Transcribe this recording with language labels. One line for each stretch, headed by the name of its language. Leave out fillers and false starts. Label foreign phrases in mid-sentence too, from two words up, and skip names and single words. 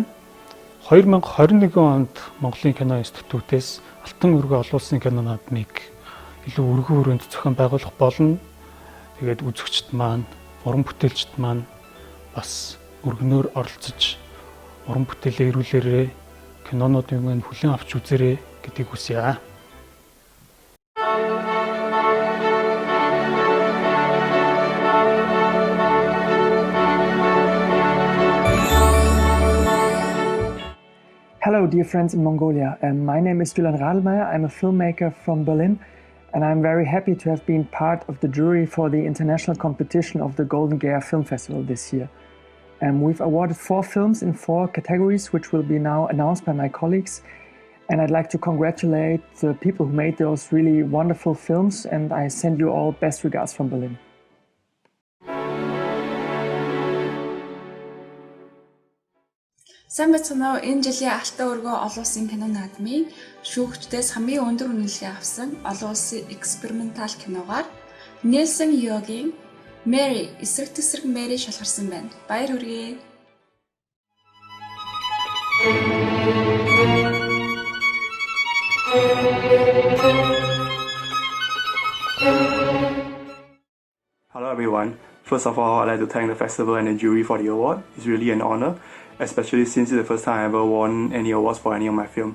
Mongolian: 2021 онд Монголын кино институтээс Алтан өргөө олон улсын кино наадмыг илүү өргөө өрөөнд зохион байгуулах болно. Тэгээд үзэгчд маань, уран бүтээлчд маань бас өргөнөөр оролцож уран бүтээлээ ирүүлээрээ кинонуудыг маань хүлээн авч үзээрэй гэдгийг хүсье.
English: Hello, dear friends in Mongolia. My name is Алтан. I'm a filmmaker from Berlin, and I'm very happy to have been part of the jury for the international competition of the Golden GGIFF Film Festival this year. We've awarded 4 films in 4 categories, which will be now announced by my colleagues. And I'd like to congratulate the people who made those really wonderful films, and I send you all best regards from Berlin.
Mongolian: Сайн байцгаана уу? Энэ жилийн Алтан өргөө олон улсын кино наадмын шүүгчдээс хамгийн өндөр үнэлгээ авсан олон улсын экспериментал киногаар Нельсон Йогийн Mary эсрэг тесрэг Mary шалгарсан байна. Баяр хүргэе.
English: Hello everyone. First of all, I'd like to thank the festival and the jury for the award. It's really an honor, especially since it's the first time I ever won any awards for any of my film.